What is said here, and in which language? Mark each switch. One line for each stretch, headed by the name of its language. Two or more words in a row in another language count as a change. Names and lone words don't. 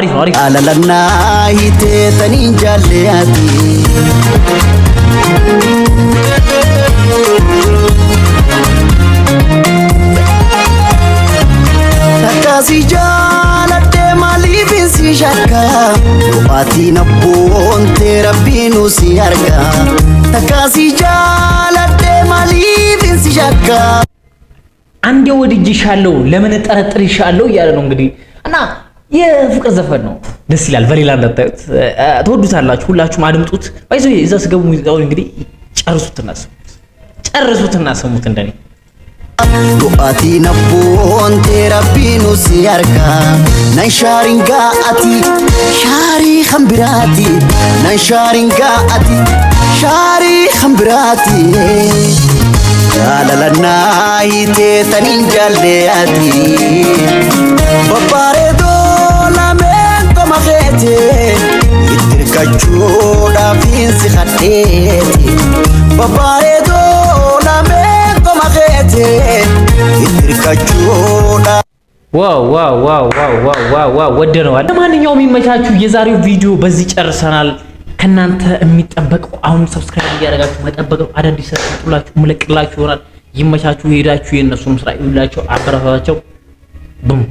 Oromo: alaalaanaa hiitee taniin jaalalleeyyati takkaasi jaalalle maaliifin sishakkaa du'aati nabboonte rabbiinu si arga takkaasi jaalalle maali akka
Amharic: አንዴ ወድጄሻለሁ ለምን ጠረጥርሻለሁ እያለ ነው እንግዲህ እና የፍቅር ዘፈን ነው። ደስ ይላል። በሌላ እንዳታዩት ትወዱታላችሁ። ሁላችሁም አድምጡት። ባይዞ እዛ ስገቡ ሙዚቃውን እንግዲህ ጨርሱትና ስሙት እንደኔ
Oromo: Du'ati nabboonte rabbiinu si arga nan shaarin gaa'ati shaarii kan biraati nan shaarin gaa'ati shaarii kan biraati jaalalannaa hiitee taniin jaalleeyati babbareedoo lameen qoma keete ittirkachuudhaaf hin si kadheeti babbareedoo
Amharic: ዋው ወደነዋል። ለማንኛውም የሚመቻችሁ የዛሬው ቪዲዮ በዚህ ጨርሰናል። ከናንተ የሚጠበቀው አሁን ሰብስክራይብ እያደረጋችሁ መጠበቅ ነው። አዳዲስ ሰርታችሁላችሁ ምለቅላችሁ ይሆናል። ይመቻችሁ። ሄዳችሁ የነሱም ስራ ይውላችሁ፣ አበረታታቸው። ቡም